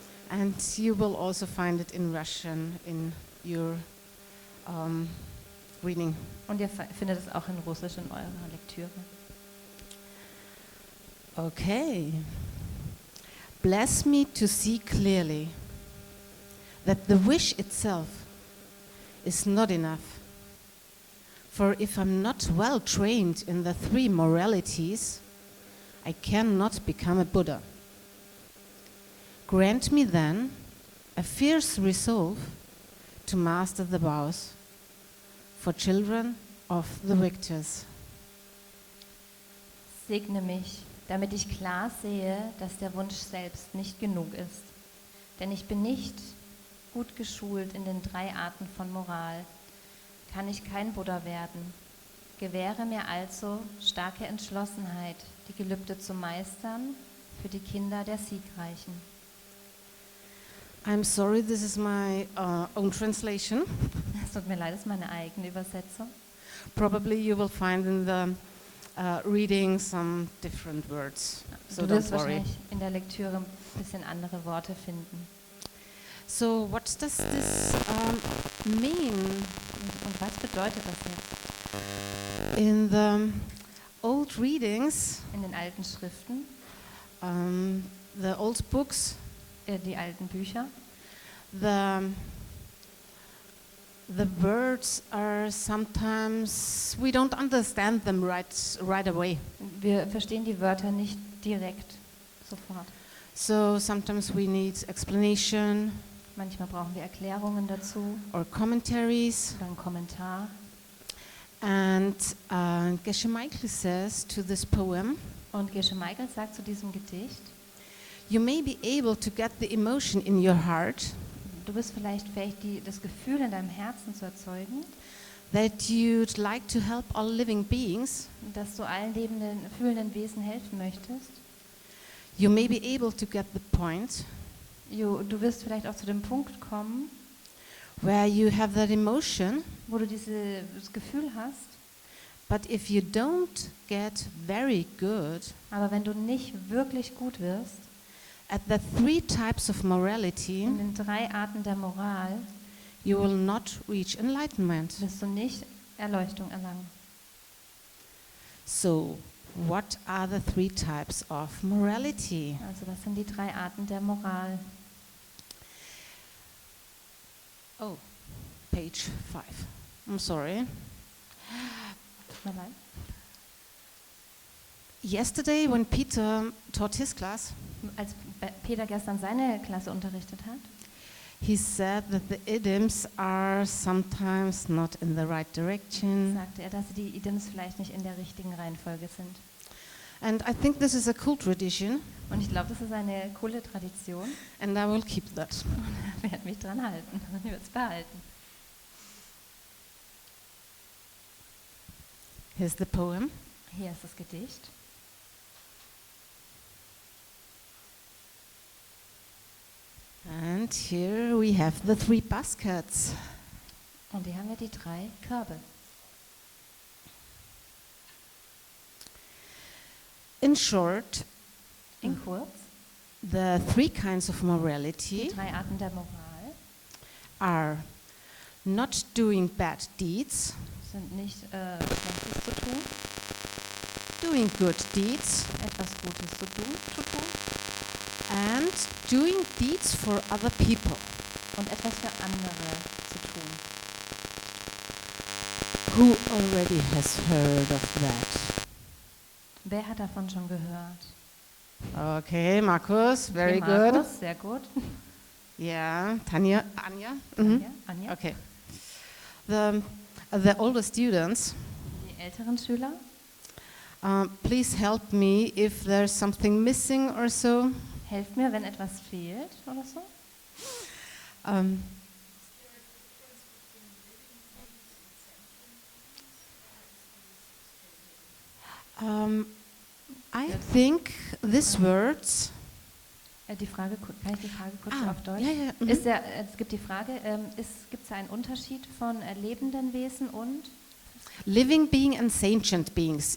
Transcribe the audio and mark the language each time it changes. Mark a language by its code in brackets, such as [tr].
[en] and you will also find it in Russian in your reading. [de] Und ihr findet es auch in Russisch in eurer Lektüre. [en] Okay. Bless me to see clearly that the wish itself is not enough. For if I'm not well trained in the three moralities, I cannot become a Buddha. Grant me then a fierce resolve to master the vows for children of the victors. [de] Segne mich, damit ich klar sehe, dass der Wunsch selbst nicht genug ist. Denn ich bin nicht gut geschult in den 3 Arten von Moral. Kann ich kein Buddha werden. Gewähre mir also starke Entschlossenheit, die Gelübde zu meistern für die Kinder der Siegreichen. [en] I'm sorry, this is my own translation. [de] Es tut mir leid, das ist meine eigene Übersetzung. [en] Probably you will find in the reading some different words, so [de] Du wirst [en] don't worry. [de] wahrscheinlich in der Lektüre ein bisschen andere Worte finden. [en] So what does this mean? [de] Und was bedeutet das jetzt? [en] In the old readings, [de] In den alten Schriften, [en] the old books, [de] die alten Bücher, [en] the words are sometimes, we don't understand them right away. [de] wir verstehen die Wörter nicht direkt, sofort. [en] So sometimes we need explanation [de] Manchmal brauchen wir Erklärungen dazu [en] or commentaries. [de] oder einen Kommentar. [en] And Geshe Michael says to this poem, [de] Und Geshe Michael sagt zu diesem Gedicht, [en] you may be able to get the emotion in your heart [de] du bist vielleicht fähig, das Gefühl in deinem Herzen zu erzeugen, [en] that you'd like to help all living beings. [de] dass du allen lebenden, fühlenden Wesen helfen möchtest. [en] You may be able to get the point [de] Du wirst vielleicht auch zu dem Punkt kommen, [en] where you have that emotion, [de] wo du das Gefühl hast, [en] but if you don't get very good [de] aber wenn du nicht wirklich gut wirst, [en] at the 3 types of morality, [de] in den 3 Arten der Moral, [en] you will not reach enlightenment. [de] wirst du nicht Erleuchtung erlangen. [en] So, what are the 3 types of morality? [de] Also was sind die 3 Arten der Moral? [en] Oh, page 5. I'm sorry. [de] Tut mir leid. [en] Yesterday, when Peter taught his class, [de] Als Peter gestern seine Klasse unterrichtet hat, [en] he said that the idioms are sometimes not in the right direction. [de] sagte er, dass die Idioms vielleicht nicht in der richtigen Reihenfolge sind. [en] And I think this is a cool tradition, [de] Und ich glaube, das ist eine coole Tradition. [en] and I will keep that. [de] Ich werde mich dran halten. Ich werde es behalten. [en] Here's the poem. [de] Hier ist das Gedicht. [en] And here we have the 3 baskets. [de] Und hier haben wir die 3 Körbe. [en] In short, [de] In kurz, [en] the 3 kinds of [de] die [en] morality [de] 3 Arten der Moral [en] are not doing bad deeds, [de] sind nicht Schlechtes zu tun, [en] doing good deeds, [de] etwas Gutes zu tun [en] and doing deeds for other people. [de] und etwas für andere zu tun. [en] Who already has heard of that? [de] Wer hat davon schon gehört? [en] Okay, Markus, very good. [de] Markus, sehr gut. [en] Yeah, Tanja, Anja. Mhm. Anja. Okay. The older students, [de] Die älteren Schüler, [en] please help me if there's something missing or so. [de] helft mir, wenn etwas fehlt oder so. [en] Um, I think these words. [de] Die Frage, kann ich die Frage kurz auf Deutsch? Ja, ja. Mhm. Es gibt die Frage, gibt es einen Unterschied von lebenden Wesen und [en] Living being and sentient beings.